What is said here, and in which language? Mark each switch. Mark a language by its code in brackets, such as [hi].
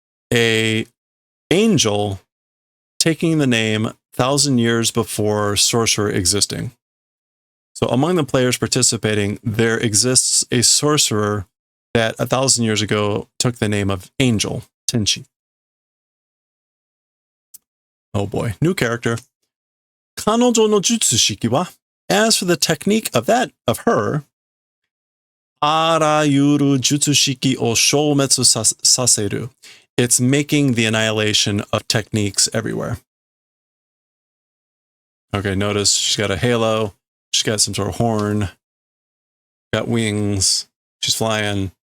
[en] A angel taking the name 1,000 years before sorcerer existing. So among the players participating, there exists a sorcerer that 1,000 years ago took the name of Angel, Tenshi. Oh boy, new character. [ja] 彼女の術式は, [en] as for the technique of her, [ja] あらゆる術式を消滅させる. [en] It's making the annihilation of techniques everywhere. Okay, notice she's got a halo. She's got some sort of horn. Got wings. She's flying.